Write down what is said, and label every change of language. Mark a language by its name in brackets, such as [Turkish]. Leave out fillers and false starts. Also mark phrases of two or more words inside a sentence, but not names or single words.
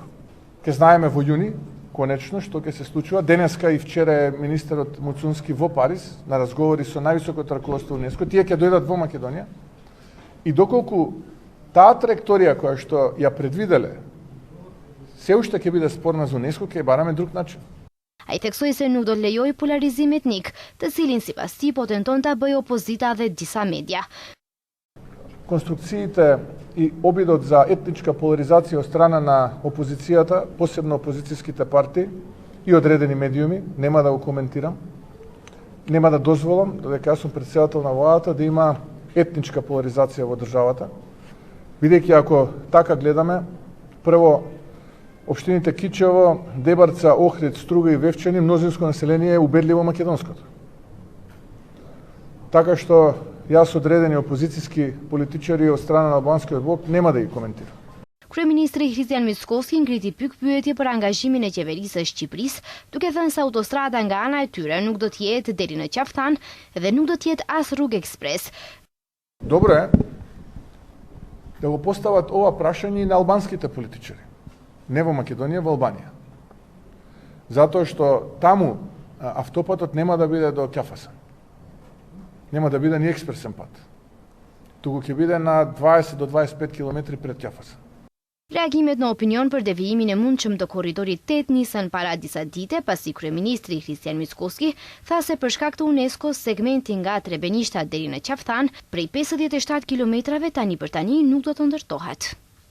[Macedonian] Ке знаеме во јуни, конечно, што ќе се случува. Денеска и вчера е министерот Муцунски во Париз на разговори со највисокото раководство ЮНЕСКО. Тие ќе дојдат во Македонија. И доколку таа траекторија која што ја предвиделе се уште ќе биде спорна за ЮНЕСКО, ќе бараме друг начин. [Albanian] Ai theksoi se nuk do të lejojë polarizim etnik, të cilin sipas tij po tenton ta bëjë opozita dhe disa media. [Macedonian] Конструкциите и обидот за етничка поларизација од страна на опозицијата, посебно опозицијските партии и одредени медиуми, нема да го коментирам. Нема да дозволам, додека јас сум претседател на владата, да има етничка поларизација во државата. Бидејќи ако така гледаме, прво општините Кичево, Дебарца, Охрид, Струга и Вевчани, мнозинско население е убедливо македонското. Така што јас одредени опозицијски политичари од страна на албанскиот блок нема да ги коментирам. [Albanian] Kryeministri Kristian Mickoski ngriti pyetje për angazhimin e qeverisë së Shqipërisë, duke thënë se autostrada nga ana e tyre nuk do të jetë deri në Qaftan dhe nuk do të jetë as rrugë ekspres. [Macedonian] Добро е да го постават ова прашање и на албанските политичари, не во Македонија, во Албанија. Затоа што таму автопатот нема да биде до Ќафасан. Нема да биде ни експресен пат. Туку ќе биде на 20 до 25 километри пред Ќафасан. [Albanian] Reagimet në opinion për devijimin e mundshëm të korridorit 8 nisën para disa dite, pasi kryeministri Kristian Mickoski tha se për shkak të UNESCO segmenti nga Trebenishta deri në Qaftan prej 57 kilometrave tani për tani nuk do të ndërtohet.